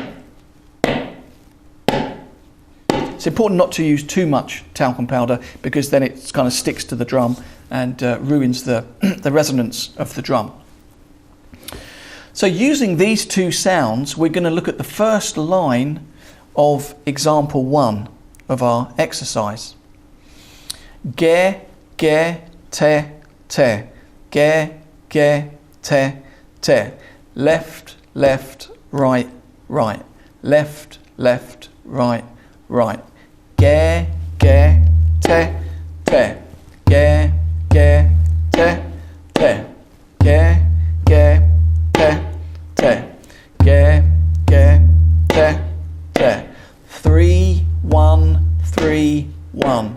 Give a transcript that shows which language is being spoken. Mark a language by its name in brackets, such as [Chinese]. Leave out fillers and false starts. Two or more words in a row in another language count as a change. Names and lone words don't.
[English] It's important not to use too much talcum powder because then it kind of sticks to the drum and ruins the resonance of the drum. So using these two sounds, we're going to look at the first line of example 1 of our exercise. Ge, ge, te, te. Ge, ge, te, te. Left, left, right, right. Left, left, right, right. Ge, ge, te, te. Ge, ge, te, te. Ge, ge, te, te. Ge, ge, te, te. 3, 1, 3, 1.